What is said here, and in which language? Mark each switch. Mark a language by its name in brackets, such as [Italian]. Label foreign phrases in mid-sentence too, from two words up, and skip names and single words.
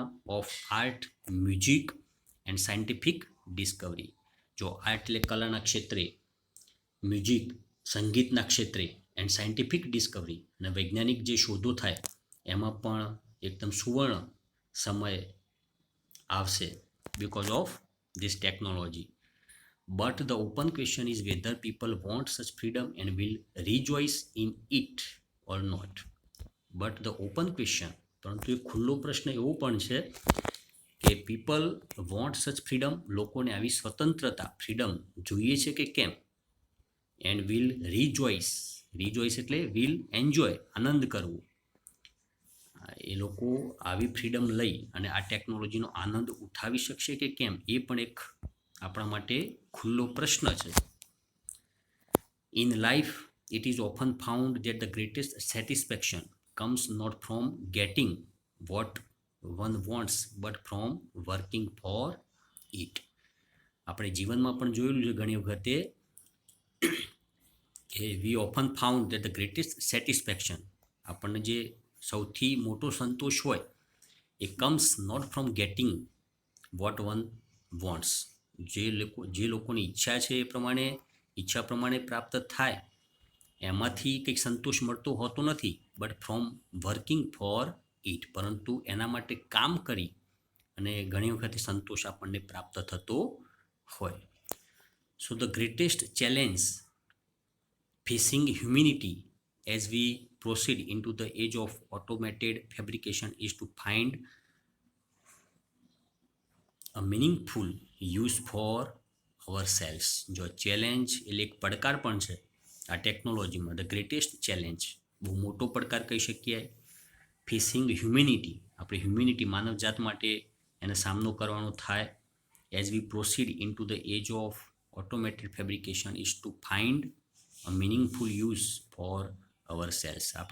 [English] of art, music and scientific discovery. [Gujarati] જો આર્ટ એટલે કલાના ક્ષેત્રે, મ્યુઝિક સંગીતના ક્ષેત્રે, [English] and scientific discovery [Gujarati] અને વૈજ્ઞાનિક જે શોધો થાય, એમાં પણ એકદમ સુવર્ણ સમય આવશે, [English] because of this technology. But the open question is whether people want such freedom and will rejoice in it or not. But the open question, [Gujarati] પરંતુ એક ખુલ્લો પ્રશ્ન એવો પણ છે કે [English] people want such freedom, [Gujarati] લોકોને આવી સ્વતંત્રતા, ફ્રીડમ જોઈએ છે કે કેમ? [English] and will rejoice, [Gujarati] રિજોઇસ એટલે [English] will enjoy, [Gujarati] આનંદ કરવો, એ લોકો આવી ફ્રીડમ લઈ અને આ ટેકનોલોજીનો આનંદ ઉઠાવી શકશે કે કેમ? એ પણ એક આપણા માટે ખુલ્લો પ્રશ્ન છે. [English] in life it is often found that the greatest satisfaction comes not from getting what one wants but from working for it. [Gujarati] આપણે જીવનમાં પણ જોયેલું છે ઘણી વખતે કે [English] we often found that the greatest satisfaction, [Gujarati] આપણને જે સૌથી મોટો સંતોષ હોય, એ [English] comes not from getting what one wants, [Gujarati] જે લોકોની ઈચ્છા છે એ પ્રમાણે, ઈચ્છા પ્રમાણે પ્રાપ્ત થાય, એમાંથી કંઈક સંતોષ મળતો હોતો નથી, [English] but from working for it, [Gujarati] પરંતુ એના માટે કામ કરી અને ઘણી વખતે સંતોષ આપણને પ્રાપ્ત થતો હોય. [English] So the greatest challenge facing humanity as we proceed into the age of automated fabrication is to find a meaningful use for ourselves. [Gujarati] જો ચેલેન્જ એટલે એક પડકાર પણ છે આ ટેકનોલોજીમાં, [English] the greatest challenge, [Gujarati] બહુ મોટો પડકાર કહી શકીએ. [English] facing humanity, [Gujarati] આપણી હ્યુમેનિટી, માનવજાત માટે એને સામનો કરવાનો થાય. [English] as we proceed into the age of automated fabrication is to find a meaningful use for ourselves.